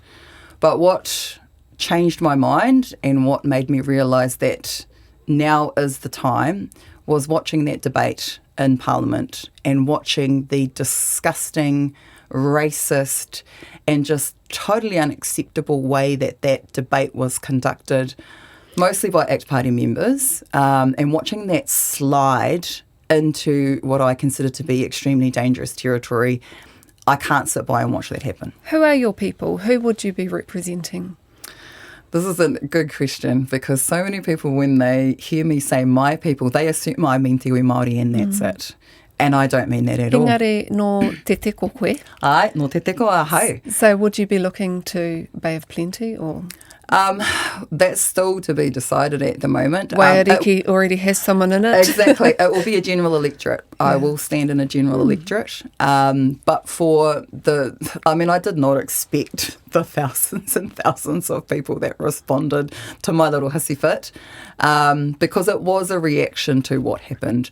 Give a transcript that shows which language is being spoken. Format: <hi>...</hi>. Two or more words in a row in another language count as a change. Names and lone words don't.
<en>But what changed my mind and what made me realise that now is the time was watching that debate in Parliament and watching the disgusting, racist and just totally unacceptable way that debate was conducted, mostly by ACT Party members, and watching that slide into what I consider to be extremely dangerous territory. I can't sit by and watch that happen. Who are your people? Who would you be representing? This is a good question because so many people, when they hear me say my people, they assume I mean</en> <mi>te Māori</mi> <en>and that's it. And I don't mean that at all.</en> <mi>Engari no te teko koe? Ai, no te teko a hau.</mi> <en>So would you be looking to Bay of Plenty or? That's still to be decided at the moment. Waiariki already has someone in it. Exactly. It will be a general electorate. I will stand in a general electorate. But for I did not expect the thousands and thousands of people that responded to my little hissy fit, because it was a reaction to what happened.</en>